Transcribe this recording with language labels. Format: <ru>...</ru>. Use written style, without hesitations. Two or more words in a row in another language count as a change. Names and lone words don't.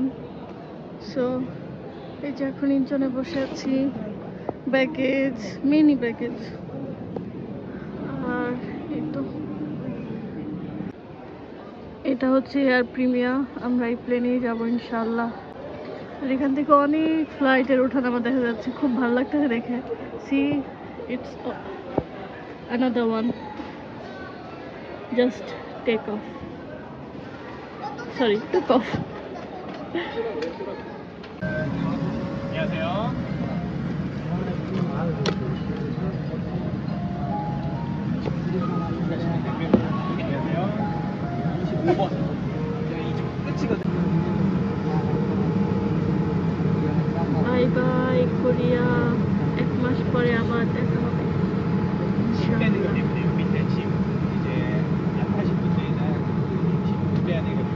<bn>সো এই যে এখন ইনচনে বসে আছি, ব্যাগেজ,</bn> <en>mini baggage.</en> <bn>আর এই তো, এটা হচ্ছে এয়ার প্রিমিয়া, আমরা এই প্লেনেই যাবো ইনশাল্লাহ। আর এখান থেকে অনেক ফ্লাইটের ওঠানামা দেখা যাচ্ছে, খুব ভালো লাগতেছে দেখে।</bn> <en>see it's another one, just take off, sorry, took off.</en> <ko>안녕하세요. 안녕하세요. 25번. 이쪽 끝이거든요.</ko> <en>bye bye</en> <bn>কোরিয়া, 1 মাস পরে আবার দেখা হবে।</bn> <ko>침 빼는 거 때문에 밑에 침 이제 약 80도에다 침 빼야 되거든요.</ko>